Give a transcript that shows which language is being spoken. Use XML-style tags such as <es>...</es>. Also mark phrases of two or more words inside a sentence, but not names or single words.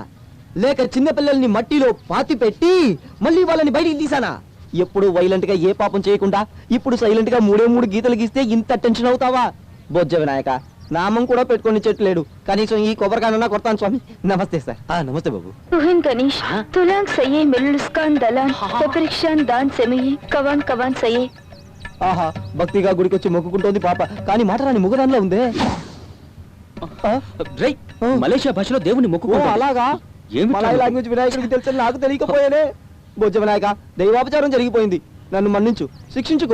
<te>లేక చిన్నపిల్లల్ని మట్టిలో పాతి పెట్టి మళ్ళీ వాళ్ళని బయటికి తీసానా? ఎప్పుడు వైలెంట్ గా ఏ పాపం చేయకుండా ఇప్పుడు సైలెంట్ గా 3 గీతలు గీస్తే ఇంత టెన్షన్ అవుతావా? బొజ్జ వినాయక, నామం కూడా పెట్టుకొని చెట్లేడు, కనీసం ఈ కొబ్బరికాయనన్నా కొడతాను స్వామి. నమస్తే సార్. నమస్తే బాబు. तुहिन गणेश तुलांग सये मिलुस्कान दलान पपरिक्षान दान सेमये कवान कवान सये. ఆహా, భక్తిగా గుడికొచ్చి మొక్కుకుంటోంది పాప, కానీ మాట రాని ముగదానిలో ఉందే. మలేషియా భాషలో దేవుని మొక్కు. అలాగా? మలయాళ లాంగ్వేజ్ వినాయకుడికి తెలుసు, నాకు తెలియకపోయానే. బొజ్జ వినాయక, దైవాపచారం జరిగిపోయింది, నన్ను మన్నించు, శిక్షించుకో.</te>